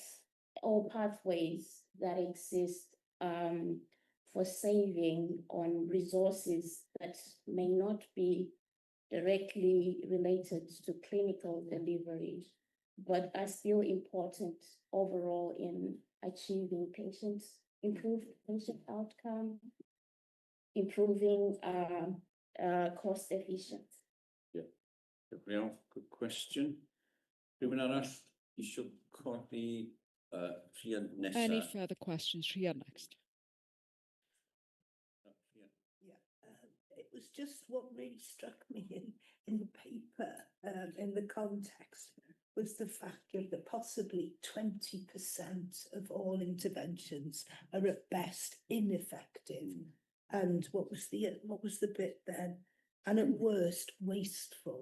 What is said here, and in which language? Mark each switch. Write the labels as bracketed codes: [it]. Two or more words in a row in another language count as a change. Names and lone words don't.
[en] or pathways that exist for saving on resources that may not be directly related to clinical delivery, but are still important overall in achieving improved patient outcome, improving cost efficiency. Yeah, good question. [cy] Rhywun arall isio codi Rhian nesa? [en] Any further questions? Rhian next. It was just what really struck me in the paper, in the context, was the fact that possibly 20% of all interventions are at best ineffective, and what was the bit then, and at worst wasteful.